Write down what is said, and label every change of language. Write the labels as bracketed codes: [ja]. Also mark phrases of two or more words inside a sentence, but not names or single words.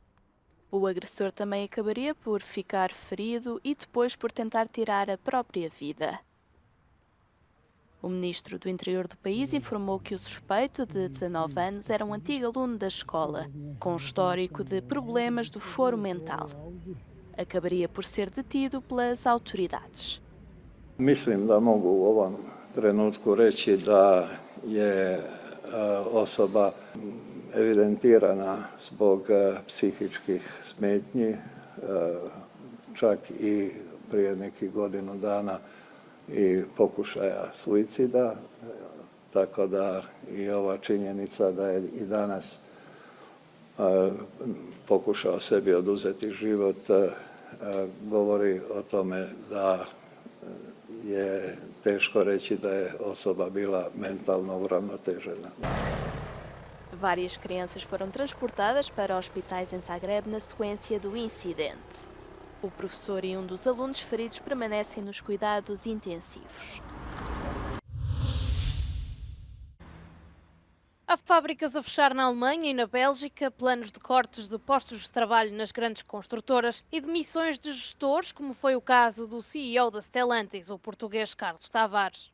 [pt] O agressor também acabaria por ficar ferido e depois por tentar tirar a própria vida. O ministro do Interior do país informou que o suspeito, de 19 anos, era um antigo aluno da escola, com histórico de problemas do foro mental. Acabaria por ser detido pelas autoridades. [hr] Mislim da mogu u ovom trenutku reći da je osoba evidentirana zbog psihičkih smetnji, čak i prije nekih godinu dana i pokušaja suicida, tako da i ova činjenica da je i danas pokušao sebi oduzeti život govori o tome da je teško reći da je osoba bila mentalno uravnotežena. [pt] Várias crianças foram transportadas para hospitais em Zagreb na sequência do incidente. O professor e um dos alunos feridos permanecem nos cuidados intensivos. Há fábricas a fechar na Alemanha e na Bélgica, planos de cortes de postos de trabalho nas grandes construtoras e demissões de gestores, como foi o caso do CEO da Stellantis, o português Carlos Tavares.